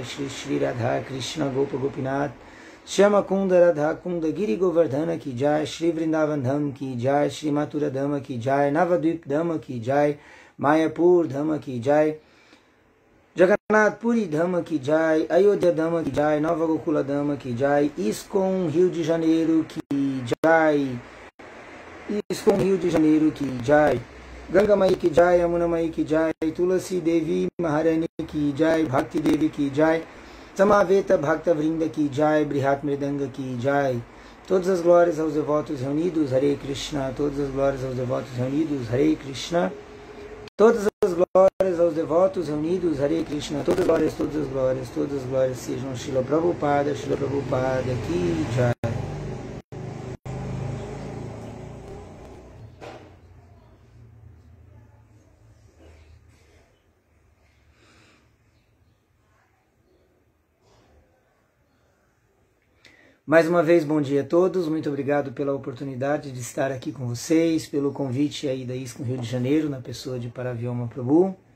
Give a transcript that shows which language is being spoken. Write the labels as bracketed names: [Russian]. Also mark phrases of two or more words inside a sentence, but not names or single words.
[Hindi] श्री श्री राधा कृष्ण गोप गोपीनाथ श्याम कुण्ड राधा कुण्ड गिरि गोवर्धन की जय. श्री वृन्दावन धाम की जय। श्री मथुरा धाम की जय. Shri Mathura Dhamma Ki Jai. नवद्वीप धाम की जय। मायापुर धाम की जय. Mayapur Dhamma Ki Jai. जगन्नाथ पुरी धाम की जय. अयोध्या धाम की जय. Nova Gokula Dhamma Ki Jai. ISKCON Rio de Janeiro की जय. ISKCON Rio de Janeiro की जय. गंगा माई की जय। यमुना माई की जय. Yamuna Mai Ki Jai. तुलसी देवी महारानी की जय. भक्ति देवी की जय. समवेत भक्त वृन्द की जय. बृहत् मृदंग की जय. [Portuguese] Todas as glórias aos devotos reunidos, [Sanskrit] हरे कृष्ण. [Portuguese] Todas as glórias aos devotos reunidos, [Sanskrit] हरे कृष्ण. [Portuguese] Todas as glórias aos devotos reunidos, [Sanskrit] हरे कृष्ण. [Portuguese] Todas as glórias sejam Srila Prabhupada [Hindi] की जय. [Portuguese] Mais uma vez, bom dia a todos, muito obrigado pela oportunidade de estar aqui com vocês, pelo convite aí da ISKCON Rio de Janeiro, na pessoa de Paravyoma Prabhu.